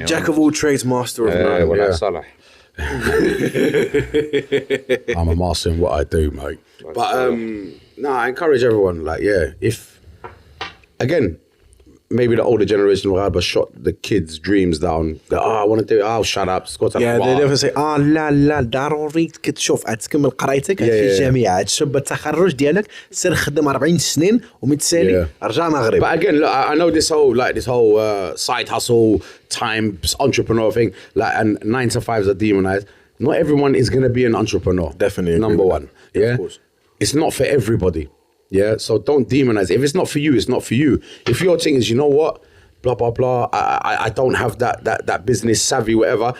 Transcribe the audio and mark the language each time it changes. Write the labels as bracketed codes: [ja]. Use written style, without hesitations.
[en] Jack of all trades, master of none. Well, that's Salah. I'm a master in what I do, mate. But I encourage everyone, like, if again, maybe the older generation will have shot the kids' dreams down. I want to do it. Oh, shut up. They never say, [ar] لا ضروري تشوف تكمل قرايتك في الجامعة تشوف التخرج ديالك سير خدم 40 سنين ومتسالي ارجع مغرب. [en] But again, look, I know this whole side hustle time entrepreneur thing, like, and 9 to 5s are demonized. Not everyone is going to be an entrepreneur. Definitely. Number one. Yeah. Of course. It's not for everybody. Yeah. So don't demonize. If it's not for you, it's not for you. If your thing is, you know what, blah, blah, blah, I don't have that business savvy, whatever.